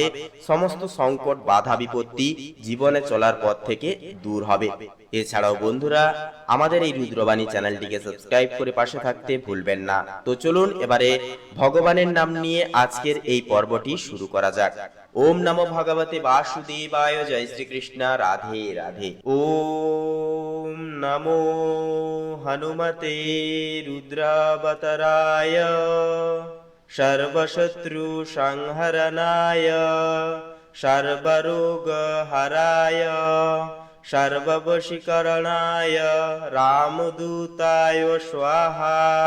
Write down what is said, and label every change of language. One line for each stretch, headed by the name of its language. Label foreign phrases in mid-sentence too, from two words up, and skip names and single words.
Bangla: সমস্ত সংকট, বাধা, বিপত্তি জীবনে চলার পথ থেকে দূর হবে। এছাড়াও বন্ধুরা, আমাদের এই রুদ্রবাণী চ্যানেলটিকে সাবস্ক্রাইব করে পাশে থাকতে ভুলবেন না। তো চলুন এবারে ভগবানের নাম নিয়ে আজকের এই পর্বটি শুরু করা যাক।
Sanskrit: ওম নমো ভগবতে বাসুদেবায়। জয় শ্রীকৃষ্ণ। রাধে রাধে। ওম নমো হনুমতে রুদ্রাবতারায় সর্বশত্রু সংহরণায় সর্বরোগ হরায় সর্ববশীকরণায় রামদূতায় স্বাহা।